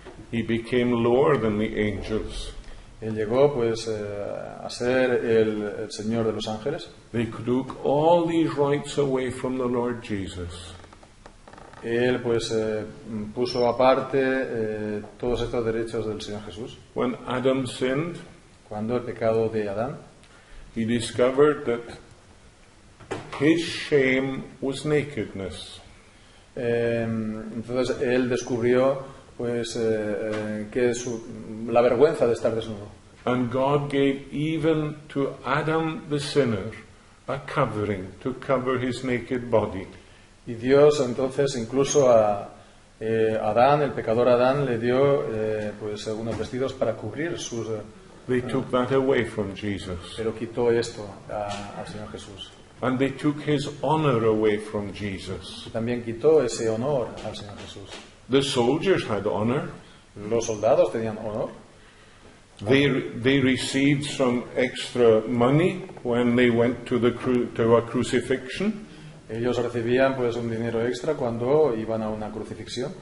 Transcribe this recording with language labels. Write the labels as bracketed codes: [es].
[en] He became lower than the angels. [es] Él llegó pues a ser el Señor de los ángeles. [en] They took all these rights away from the Lord Jesus. [es] Él pues puso aparte todos estos derechos del Señor Jesús. [en] When Adam sinned, [es] Cuando el pecado de Adán, [en] he discovered that his shame was nakedness. [es] Entonces él descubrió pues que la vergüenza de estar desnudo. [en] And God gave even to Adam the sinner a covering to cover his naked body. [es] Y Dios entonces incluso a Adán, el pecador Adán, le dio pues unos vestidos para cubrir sus... [en] They took that away from Jesus. [es] pero quitó esto al Señor Jesús. [en] And they took his honor away from Jesus. [es] Y también quitó ese honor al Señor Jesús. [en] The soldiers had honor. [es] Los soldados tenían honor. [en] They received some extra money when they went to a crucifixion. [es] Ellos recibían pues un dinero extra cuando iban a una crucifixión.